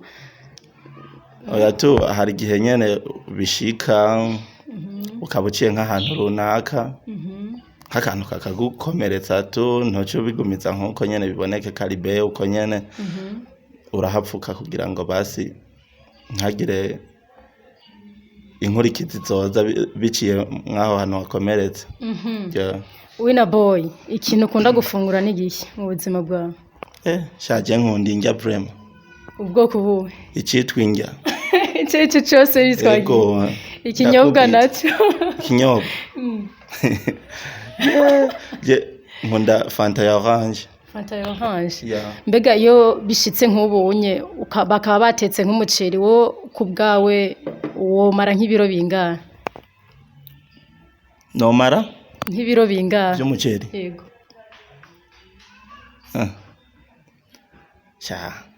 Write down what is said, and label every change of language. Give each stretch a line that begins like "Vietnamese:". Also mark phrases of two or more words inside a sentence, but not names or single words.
Rundi: oya tu hari gihe nyene bishika ukabuciye nk'ahantu runaka nk'akantu kakagukomeretsa tu ntoco bigumiza nkuko nyene biboneke karibe uko nyene urahapfuka kugira ngo basi ntagire inkurikizi zoza biciye mwaho hantu wakomeretse. Winner boy ikintu ukunda gufungura n'igihe mu buzima bwawe? Shaje nkunda indya vraiment. Ubwoko buwe? Icitwa indya. Icyo cyose bitwaye. Ikinyobwa nacyo. Ikinyobwa. Nkunda Fanta ya orange. Fanta ya orange. Yeah. Mbega iyo bishitse nk'ubunye bakaba batetse nk'umuceri wo kubgawe wo mara nk'ibiro bingahe? No mara? Nk'ibiro bingahe? By'umuceri. Yego. Cha.